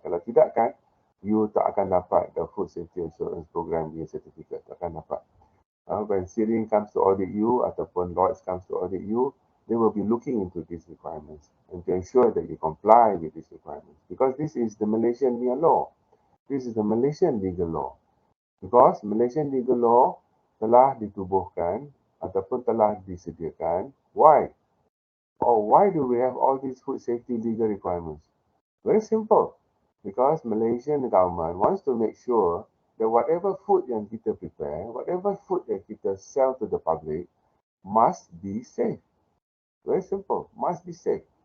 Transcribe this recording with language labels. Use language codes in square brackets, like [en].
[ms] Kalau tidak kan, you tak akan dapat [en] the food safety assurance program [ms] punya certificate. Tak akan dapat. [en] When Syrian comes to audit you [ms] ataupun [en] Lloyds comes to audit you, they will be looking into these requirements and to ensure that you comply with these requirements. Because this is the Malaysian law. This is the Malaysian legal law. Because Malaysian legal law [ms] telah ditubuhkan ataupun telah disediakan. [en] Why? Why do we have all these food safety legal requirements? Very simple. Because Malaysian government wants to make sure that whatever food [ms] yang kita [en] prepare, whatever food that kita sell to the public, must be safe. Very simple. Must be safe.